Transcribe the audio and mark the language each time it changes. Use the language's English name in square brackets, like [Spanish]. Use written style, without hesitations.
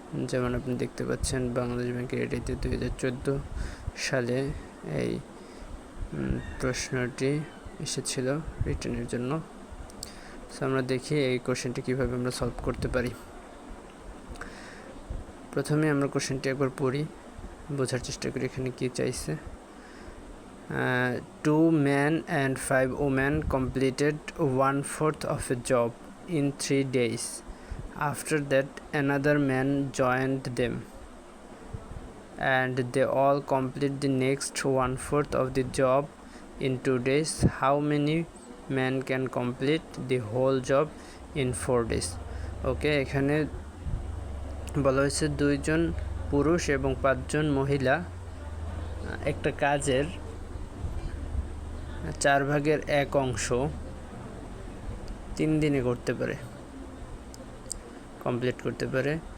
[Bangla] যেমন আপনি দেখতে পাচ্ছেন বাংলাদেশ ব্যাংকের এটিতে 2014 সালে এই প্রশ্নটি এসেছিল রিটেনের জন্য। সো আমরা দেখি এই কোশ্চেনটি কীভাবে আমরা সলভ করতে পারি। প্রথমে আমরা কোশ্চেনটি একবার পড়ি, বোঝার চেষ্টা করি এখানে কী চাইছে। [English] 2 men and 5 women completed 1/4 of a job in 3 days. After that, another man joined them, and they all complete the next 1/4 of the job in 2 days. How many men can complete the whole job in 4 days? [Bangla] ওকে, এখানে বলা হয়েছে 2 জন পুরুষ এবং 5 জন মহিলা একটা কাজের 4/1 অংশ 3 দিনে কমপ্লিট করতে পারে,